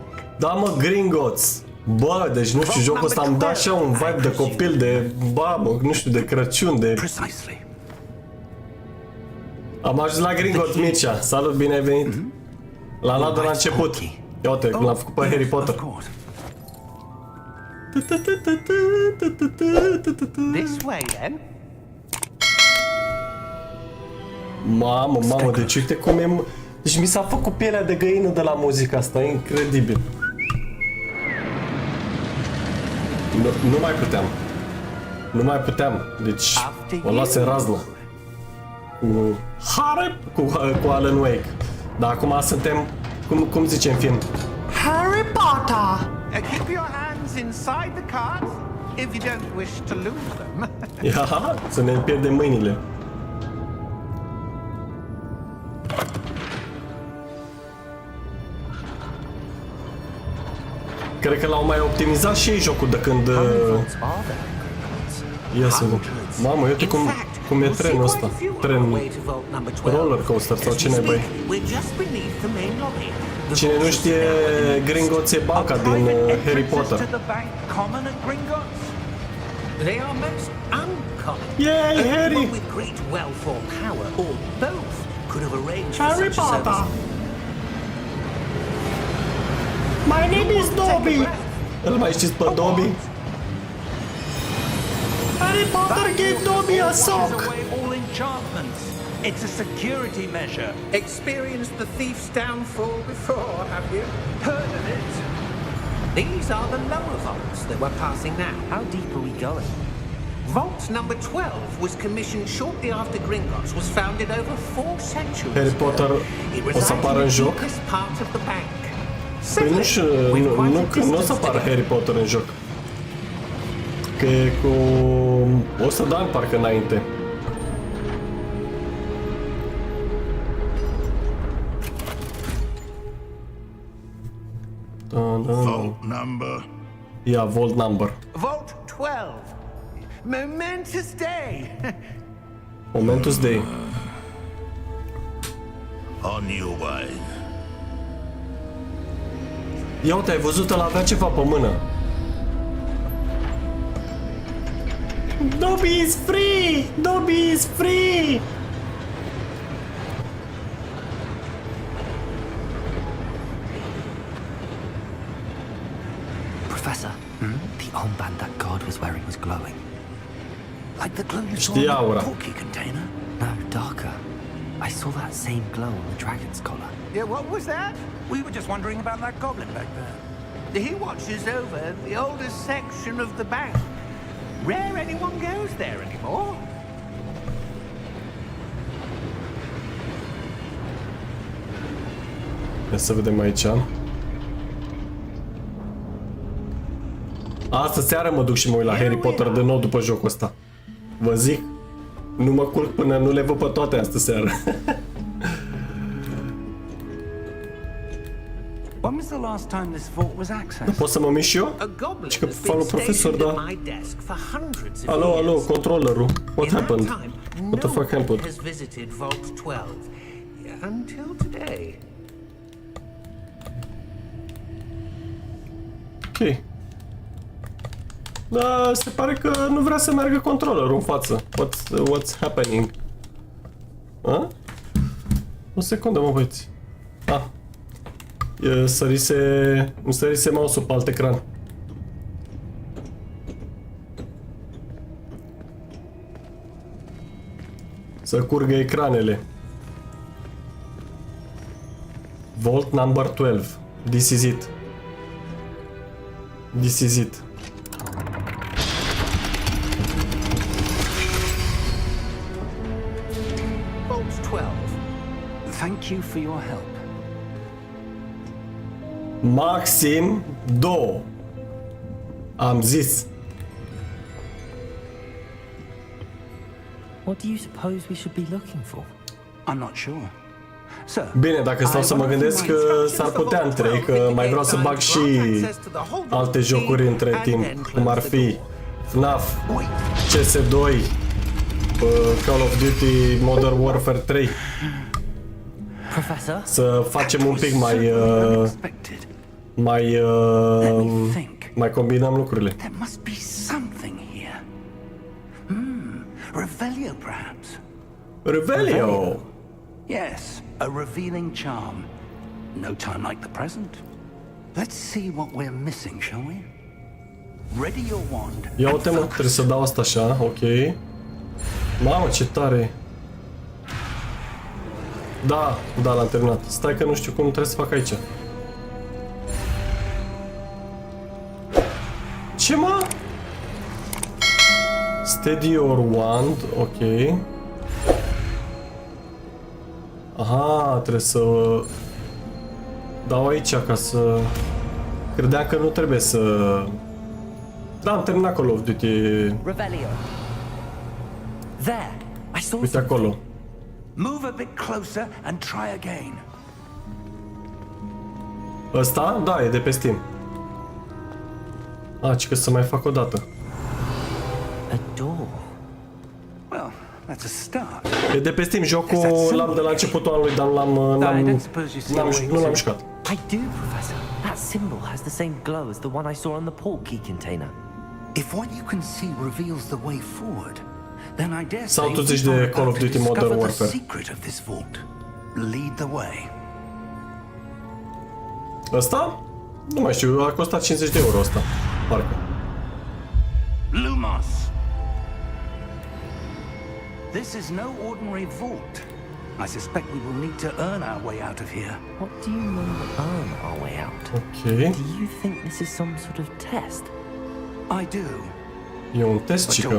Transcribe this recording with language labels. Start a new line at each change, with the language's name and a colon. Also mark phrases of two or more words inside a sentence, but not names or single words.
Romanian: Da, mă, Gringotts. Bă, deci nu știu, jocul ăsta îmi dă așa un vibe de copil, de... Ba, mă, nu știu, de Crăciun, de... Am ajuns la Gringotts, Mircea. Salut, bine ai venit. L-am luat de la început. Ia uite, l-am făcut pe Harry Potter.
English: This way, then.
Romanian: Mamă, mamă, deci uite cum e... Deci mi s-a făcut pielea de găină de la muzica asta, e incredibil. Nu mai puteam. Nu mai puteam, deci o luase razna. Cu Alan Wake. Dar acum suntem, cum zice în film? Harry Potter!
English: Keep your hands inside the cards if you don't wish to lose them.
Romanian: Ia, să ne pierdem mâinile. Cred că l-au mai optimizat și ei jocul de când... Ia să vedem. Mamă, uite cum e trenul ăsta. Tren...
English: Roller coaster
Romanian: sau ce nebai. Cine nu știe, Gringotts e banca din Harry Potter.
English: They are most uncommon. Yay, Harry! One with great wealth or power, or both, could have arranged for Harry such a Potter! service. My name is Dobby!
Romanian: Îl mai știți pe Dobby?
English: Harry Potter gave Dobby a sock! All enchantments. It's a security measure. Experienced the thief's downfall before, have you? Heard of it? These are the lower vaults that we're passing now. How deep are we going? Vault number 12 was commissioned shortly after Gringotts was founded over 4 centuries
Romanian: Harry Potter o să apară în joc?
English: part of the bank.
Romanian: Păi nu o să apară Harry Potter în joc. Că e cu 100 de ani parcă înainte.
English: Vault number. Yeah, vault number. Vault 12. Momentous day. Momentous day. On your way.
Romanian: Ia uite, ai văzut, ăla avea ceva pe mână.
English: Dobby is free! Dobby is free! Professor, the armband that guard was wearing was glowing. Like the glow you saw in
Romanian: Știa
English: the aura. Portkey container? No, darker. I saw that same glow on the dragon's collar. Yeah, what was that? We were just wondering about that goblin back there. He watches over the oldest section of the bank. Rare anyone goes there anymore.
Romanian: Ia să vedem aici. Astă seară mă duc și mă uit la Harry Potter de nou după jocul ăsta. Vă zic, nu mă culc până nu le văd pe toate astă seară.
English: When was the last time this vault was accessed?
Romanian: Pot să mă mișc și eu?
English: A goblin
Romanian: Și că
English: has falu been
Romanian: profesor,
English: stationed
Romanian: da.
English: at my desk for hundreds of
Romanian: Alo, alo,
English: years.
Romanian: controllerul. What
English: In that happened? time, What the no fuck one happened? has visited Vault 12 until today. Ok.
Romanian: Da, se pare că nu vrea să meargă controllerul în față.
English: What's happening? A?
Romanian: O secundă, mă băieți. Ah. Îmi sărise mouse-ul pe alt ecran. Să curgă ecranele.
English: Vault number 12. This is it. This is it. Vault 12. Thank you for your help.
Romanian: Maxim 2. Am zis.
English: What do you suppose we should be looking for? I'm not sure. Sir,
Romanian: Bine, dacă stau să mă gândesc că s-ar putea între, că mai vreau să bag și alte jocuri între timp, cum ar fi FNAF, CS2, Call of Duty Modern Warfare 3.
English: Professor?
Romanian: Să facem un pic
English: unexpected.
Romanian: mai combinăm lucrurile.
English: There must be something here. Revelio, perhaps. Revelio! Yes, a revealing charm. No time like the present. Let's see what we're missing, shall we? Ready your wand.
Romanian: Ia
English: and
Romanian: uite, mă,
English: focus.
Romanian: trebuie să dau asta așa, ok. Mamă, ce tare! Da, l-am terminat. Stai că nu știu cum trebuie să fac aici. Ce, mă?
English: Steady your wand, ok.
Romanian: Aha, trebuie să dau aici ca să... Credeam că nu trebuie să... Da, am terminat Call of Duty.
English: Revelio. There. I saw
Romanian: Uite
English: something.
Romanian: acolo.
English: Move a bit closer and try again.
Romanian: Ăsta? Da, e de pe Steam. A, ci că să mai fac o dată.
English: A door. Well, that's a start.
Romanian: E de pe Steam, jocul l-am de la începutul anului, dar nu l-am jucat.
English: I do, Professor. That symbol has the same glow as the one I saw on the Portkey container. If what you can see reveals the way forward, then I dare
Romanian: Sau
English: say
Romanian: tu zici
English: we
Romanian: de
English: are
Romanian: Call of
English: about to
Romanian: Duty Modern
English: discover
Romanian: Warfare.
English: the secret of this vault. Lead the way.
Romanian: Ăsta? Nu mai știu, a costat 50 de euro ăsta, parcă.
English: Lumos! This is no ordinary vault. I suspect we will need to earn our way out of here. What do you mean, earn our way out? Ok. Do you think this is some sort of test? I do,
Romanian: E un test,
English: but to